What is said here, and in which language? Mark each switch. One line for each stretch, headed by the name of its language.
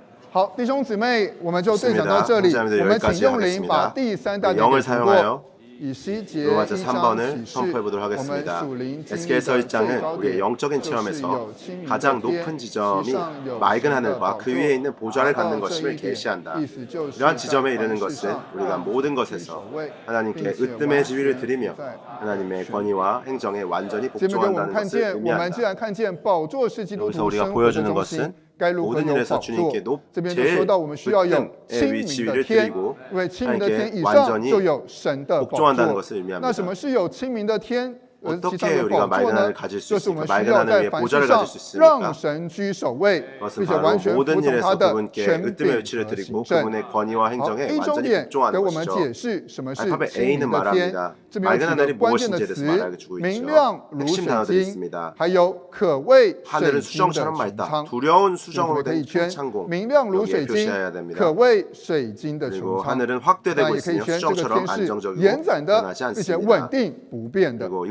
Chinese: 好，弟兄姊妹，我们就对讲到这里。我们请用灵把第三大点给读过。
Korean: 로마서 3번을 선포해보도록 하겠습니다. 에스겔서 1장은 우리의 영적인 체험에서 가장 높은 지점이 맑은 하늘과 그 위에 있는 보좌를 갖는 것임을 계시한다. 이러한 지점에 이르는 것은 우리가 모든 것에서 하나님께 으뜸의 지위를 드리며 하나님의 권위와 행정에 완전히 복종한다는 것을 의미한다. 여기서 우리가 보여주는 것은 모든 일에서 주님께 제일 으뜸의 지위를 드리고 하나님께 완전히 복종한다는 것을 의미합니다. 어떻게 우리가 맑은 하늘을 가질 수 있습니까? 맑은 하늘 위에 보좌를 가질 수 있습니까? 그것은 바로 모든 일에서 그분께 으뜸의 위치를 드리고 그분의 권위와 행정에 완전히 복종하는 것이죠. 알파벳 A는 말합니다.
Chinese: 这边有几个关键的词，明亮如水晶，还有可谓水晶的穹苍。我们可以圈明亮如水晶，可谓水晶的穹苍。那也可以圈这个天是延展的，并且稳定不变的。